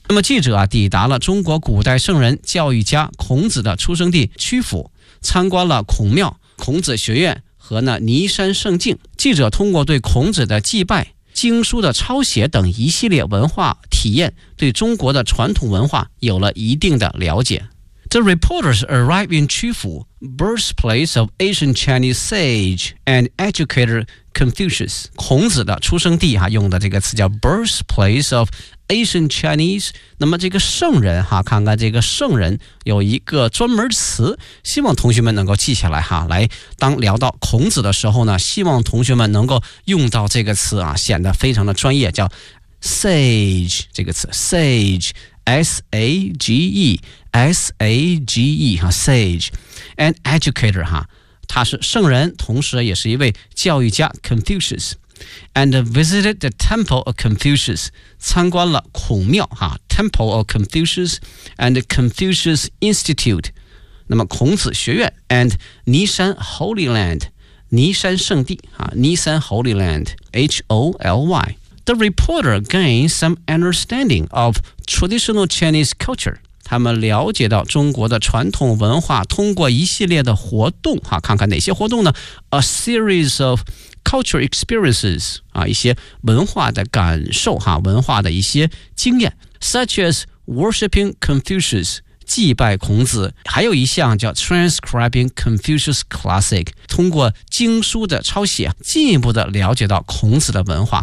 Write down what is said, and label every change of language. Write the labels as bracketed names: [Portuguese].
[Chinese] 那么记者抵达了中国古代圣人教育家孔子的出生地曲阜，参观了孔庙、孔子学院和呢尼山圣境。记者通过对孔子的祭拜、经书的抄写等一系列文化体验，对中国的传统文化有了一定的了解。 [English] The reporters arrived in Qufu, birthplace of ancient Chinese sage and educator Confucius. [Chinese] 孔子的出生地哈，用的这个词叫 [English] birthplace of ancient Chinese. [Chinese] 那么这个圣人哈，看看这个圣人有一个专门词，希望同学们能够记下来哈。来，当聊到孔子的时候呢，希望同学们能够用到这个词显得非常的专业，叫 sage 这个词 sage. [English] S-A-G-E Sage and educator [Chinese] 他是圣人，同时也是一位教育家 [English] Confucius and visited the temple of Confucius, [Chinese] 参观了孔庙 [English] temple of Confucius and Confucius Institute, [Chinese] 那么孔子学院 [English] and 尼山 Holy Land, [Chinese] 尼山圣地 [English] 尼山 Holy Land, H-O-L-Y. The reporter gained some understanding of traditional Chinese culture. [Chinese] 他们了解到中国的传统文化，通过一系列的活动，看看哪些活动呢？ [English] A series of cultural experiences, [Chinese] 一些文化的感受，文化的一些经验 , [English] such as worshipping Confucius, [Chinese] 祭拜孔子，还有一项叫 [English] Transcribing Confucius Classic, [Chinese] 通过经书的抄写进一步的了解到孔子的文化。